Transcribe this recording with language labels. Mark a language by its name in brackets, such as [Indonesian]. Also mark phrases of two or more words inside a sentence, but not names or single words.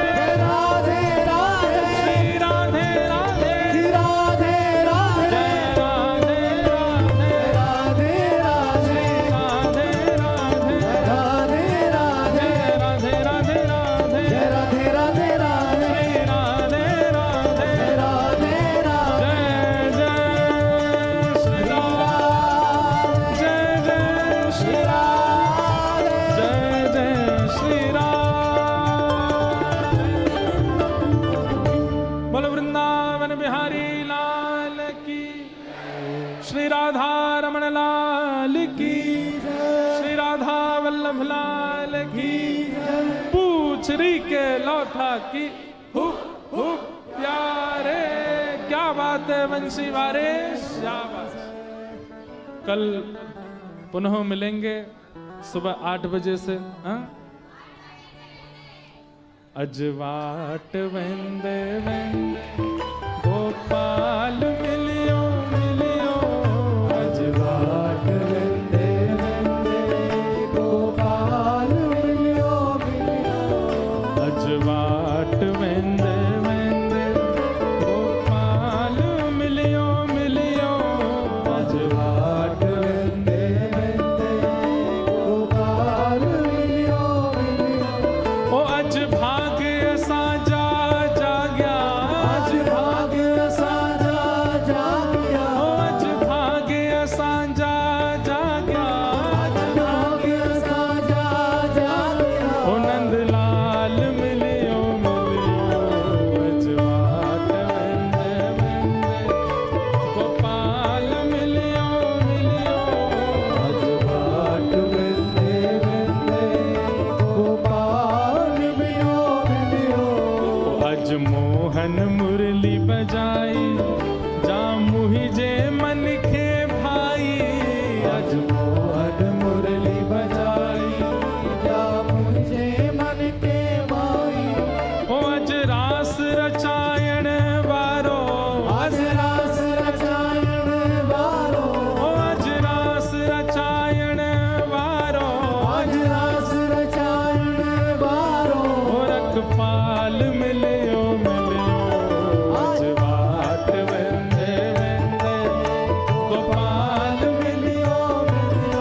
[Hindi] जय राधे राधे श्री राधे राधे श्री राधे राधे जय राधे राधे राधे राधे श्री राधे राधे राधे राधे जय राधे राधे राधे जय राधे राधे राधे श्री राधे राधे राधे राधे जय जय श्री राम जय जय श्री राम जय जय श्री राम बोलो वृंदावन बिहारी लाल की श्री राधा रमण लाल की श्री राधा वल्लभ लाल की पूछरी के लौटा की हुप हुप प्यारे क्या बात है बंसी वारे क्या बात है। कल पुनः मिलेंगे सुबह 8 बजे से हाँ? [Sindhi] अजवाट वेंदे वेंदे गोपाल मिलियो मिलियो अजवाट वेंदे वेंदे गोपाल मिलियो मिलियो अजवाट वेंदे वेंदे गोपाल मिलियो मिलियो अजवाट वेंदे वेंदे गोपाल मिलियो मिलियो। ओ अज भाग्य साजा जाग्या आज भाग्य साजा जागिया ओ अज भाग्य साजा जाग्या आज भाग्य साजा जागिया ओ नंदलाल मिलियो मिलियो अजवाट वेंदे वेंदे गोपाल मिलियो मिलियो अजवाट वेंदे वेंदे गोपाल मिलियो मिलियो। अज मोहन मुरली बजाई जा मुहि जे मन के भाई अज मोहन मुरली बजाई जा मुझे मन के भाई। ओ अज रास रचायण वारो आज रास रचायण वारो ओ अज रास रचायण वारो आज रास रचायण वारो ओ रखपाल मिलियो मिलियो अजवाट वेंदे वेंदे गोपाल मिलियो मिलियो